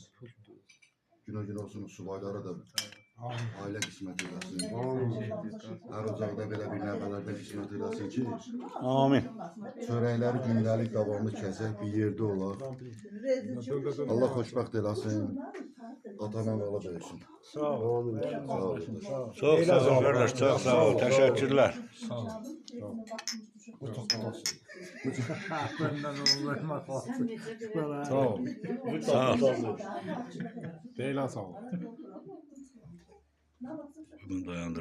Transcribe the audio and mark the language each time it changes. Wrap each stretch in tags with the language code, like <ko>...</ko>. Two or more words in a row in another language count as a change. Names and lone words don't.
<az>Gün olsun subaylara da ailə qismət eləsin. Hər ocaqda belə bir nəvələrdən qismət eləsin ki, Amin. çörəkləri gündəlik davamlı kəsək bir yerdə olar. Allah xoşbəxt eləsin. Atan Allah böyüsün. Sağ ol. Sağ olun.</az> <tr>Çok sağ ol kardeş, çok sağ ol. Teşekkürler. Benden olmak olsun.</tr> <az>Sağ ol. Sağ ol. Deyilən sağ ol. Bunu dayandır.</az>